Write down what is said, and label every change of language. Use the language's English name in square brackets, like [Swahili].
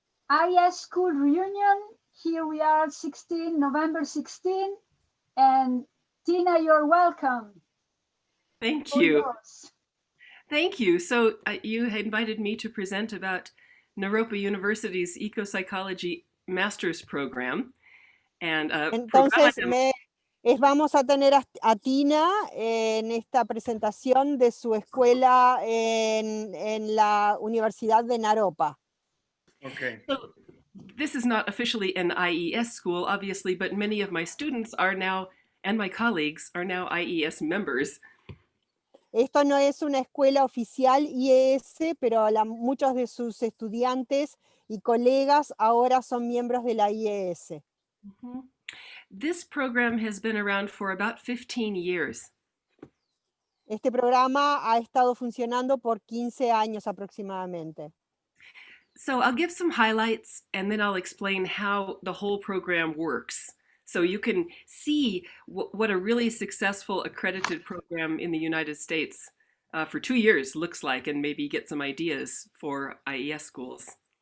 [English] IES school reunion. Here we are, November 16. And Tina, you're welcome. Thank you. Thank you. So you invited me to present about Naropa University's Ecopsychology Master's Program. And [Spanish] Entonces, vamos a tener a Tina en esta presentación de su escuela en la Universidad de Naropa. [English] Okay. So, this is not officially an IES school, obviously, but many of my students are now, and my colleagues are now IES members. [Spanish] Esto no es una escuela oficial IES, pero muchos de sus estudiantes y colegas ahora son miembros de la IES. Mm-hmm. [English] This program has been around for about 15 years. [Spanish] Este programa ha estado funcionando por 15 años aproximadamente. [English] So I'll give some highlights and then I'll explain how the whole program works. So you can see what a really successful accredited program in the United States for 2 years looks like, and maybe get some ideas for IES schools.